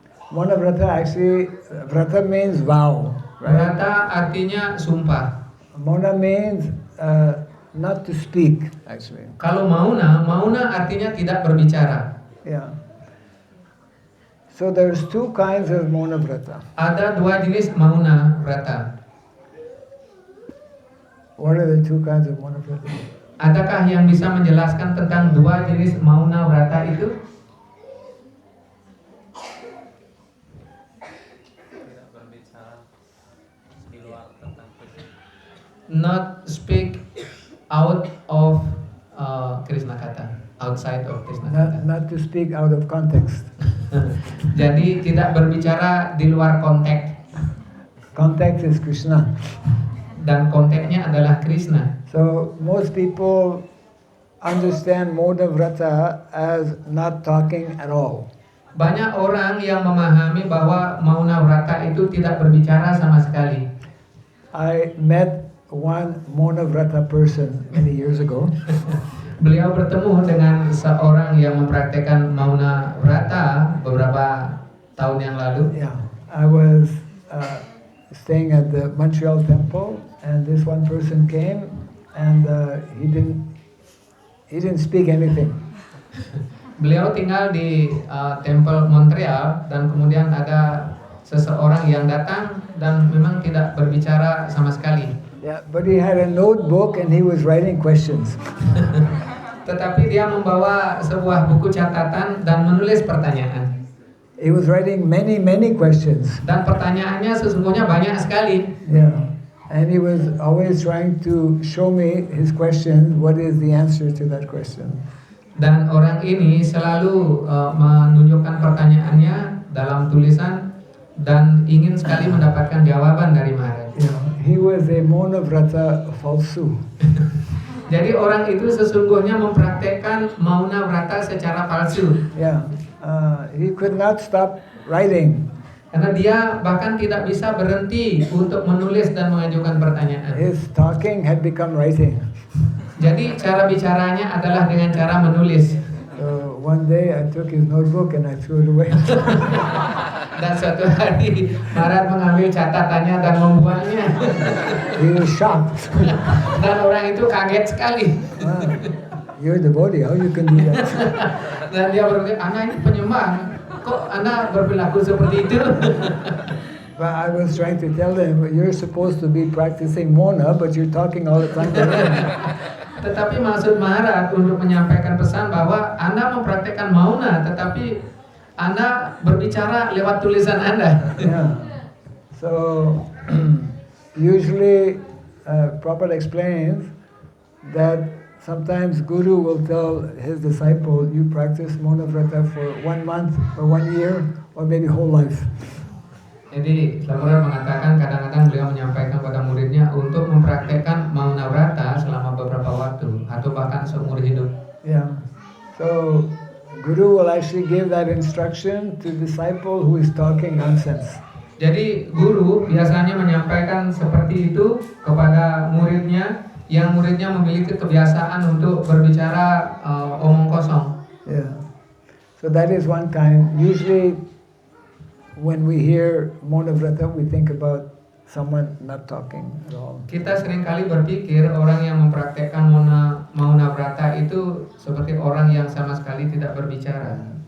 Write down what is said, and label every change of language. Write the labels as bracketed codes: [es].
[en] Mauna Vrata actually, Vrata means vow. Right? [id] Vrata artinya sumpah. [en] Mauna means not to speak, actually. [id] Kalau Mauna artinya tidak berbicara. [en] Yeah. So there's two kinds of Mauna Vrata. [id] Ada dua jenis Mauna Vrata. [en] What are the two kinds of Mauna Vrata? [id] Adakah yang bisa menjelaskan tentang dua jenis Mauna Vrata itu? Tidak berbicara di luar tentang Krishna. [en] Not speak out of Krishna kata, outside of Krishna kata. Not to speak out of context. [id] Jadi tidak berbicara di luar konteks. [en] Context is Krishna. [id] Dan konteksnya adalah Krishna. [en] So most people understand Mauna Vrata as not talking at all. [id] Banyak orang yang memahami bahwa Mauna Vrata itu tidak berbicara sama sekali. [en] I met one Mauna Vrata person many years ago. [id] Beliau bertemu dengan seorang yang mempraktekkan Mauna Vrata beberapa tahun yang lalu. [en] Yeah, I was staying at the Montreal temple, and this one person came, and he didn't speak anything. [id] Beliau tinggal di Temple Montreal, dan kemudian ada seseorang yang datang dan memang tidak berbicara sama sekali. [en] Yeah, but he had a notebook and he was writing questions. [id] Tetapi dia membawa sebuah buku catatan dan menulis pertanyaan. [en] He was writing many questions. [id] Dan pertanyaannya sesungguhnya banyak sekali. [en] Yeah, and he was always trying to show me his question, what is the answer to that question. [id] Dan orang ini selalu menunjukkan pertanyaannya dalam tulisan dan ingin sekali mendapatkan jawaban dari Maharaj. [en] Yeah, he was a Mauna Vrata falsu. [id] Jadi orang itu sesungguhnya mempraktekkan Mauna Vrata secara palsu. [en] Yeah, he could not stop writing. [id] Karena dia bahkan tidak bisa berhenti untuk menulis dan mengajukan pertanyaan. [en] His talking had become writing. [id] Jadi cara bicaranya adalah dengan cara menulis. [en] So one day I took his notebook and I threw it away. [id] Dan suatu hari Maharaj mengambil catatannya dan membuangnya. [en] He was shocked. [id] Dan orang itu kaget sekali. [en] You're a devotee, how you can do that? [id] Dan dia berpikir, Ana ini penyembah, kok Ana berperilaku seperti itu? [en] But I was trying to tell them, you're supposed to be practicing Mona, but you're talking all the time to them. [id] Tetapi maksud Maharaj untuk menyampaikan pesan bahwa Anda mempraktekkan Mauna, tetapi Anda berbicara lewat tulisan Anda. [en] Yeah. So usually Prabhupada explains that sometimes Guru will tell his disciple, you practice Mona Vrata for 1 month or 1 year or maybe whole life. [id] Jadi Prabhupada mengatakan kadang-kadang beliau menyampaikan kepada muridnya untuk mempraktekkan Mauna Vrata selama beberapa waktu atau bahkan seumur hidup. [en] Yeah. So Guru will actually give that instruction to disciple who is talking nonsense. [id] Jadi guru biasanya menyampaikan seperti itu kepada muridnya yang muridnya memiliki kebiasaan untuk berbicara omong kosong. [en] Yeah. So that is one kind. Usually when we hear Mona Vrata, we think about someone not talking at all. [id] Kita seringkali berpikir orang yang mempraktekkan Mauna Vrata itu seperti orang yang sama sekali tidak berbicara.